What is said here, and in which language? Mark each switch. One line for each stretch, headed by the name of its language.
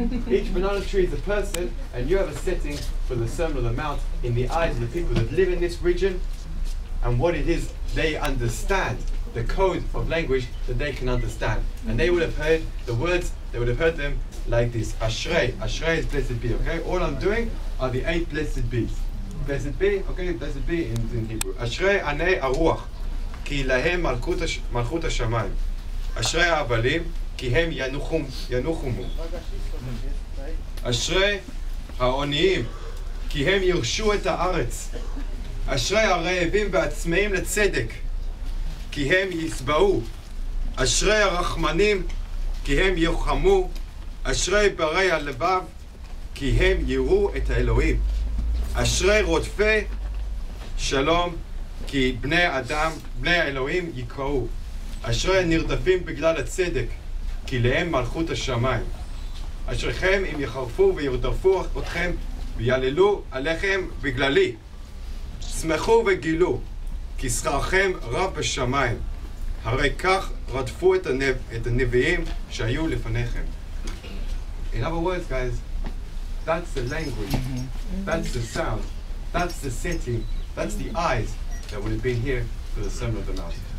English: Each banana tree is a person, and you have a setting for the Sermon on the Mount in the eyes of the people that live in this region, and what it is they understand, the code of language that they can understand. And they would have heard the words, they would have heard them like this. Ashrei, Ashrei is blessed be, okay? All I'm doing are the 8 blessed be's. Blessed be, okay, blessed be in Hebrew.
Hebrew: Ashrei anei aruach, ki lahem malchut hashamayim. Ashrei ha'avalim, כי הם ינוחמו. אשרי העוניים, כי הם ירשו את הארץ. אשרי הרעבים והצמאים לצדק, כי הם ישבעו. אשרי הרחמנים, כי הם ירחמו. אשרי ברי הלבב, כי הם יראו את האלוהים. אשרי רודפי שלום, כי בני אדם, בני האלוהים יקראו. אשרי הנרדפים בגלל הצדק, כי להם מלכות השמיים. אשריכם אם יחרפו וירדפו אתכם ויעללו עליכם בגללי. שמחו וגילו, כי שכרכם רב בשמיים. הרי כך רדפו את הנביאים שהיו לפניכם.
English: In other words, guys, that's the language, that's the sound, that's the setting, that's the eyes that would have been here for the Sermon on the Mount.